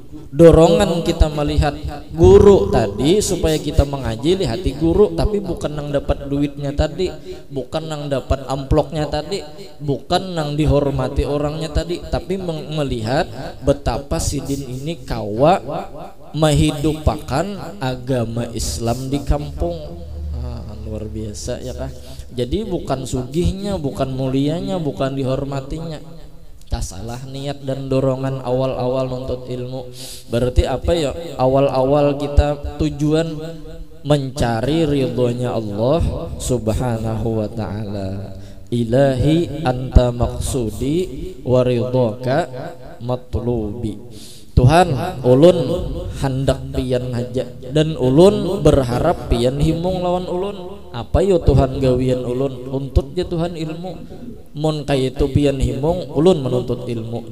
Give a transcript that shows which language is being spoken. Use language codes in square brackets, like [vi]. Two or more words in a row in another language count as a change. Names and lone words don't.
[bjn] Dorongan kita melihat guru tadi supaya kita mengaji lihati guru, tapi bukan nang dapat duitnya tadi, bukan nang dapat amploknya tadi, bukan nang dihormati orangnya tadi, tapi melihat betapa sidin ini kawa menghidupakan agama Islam di kampung. Luar biasa ya kah. [id] Jadi bukan sugihnya, bukan mulianya, bukan dihormatinya. Salah niat dan dorongan awal-awal nuntut ilmu. Berarti apa ya? Awal-awal kita tujuan mencari ridhonya Allah Subhanahu wa ta'ala. [ar] إلهي أنت مقصودي ورضاك مطلوبي. [bjn] Tuhan, ulun hendak pian haja dan ulun berharap pian himung lawan ulun. Apa yo Tuhan gawian ulun? Untut ya Tuhan ilmu. Mun kaitu pian himung ulun menuntut ilmu.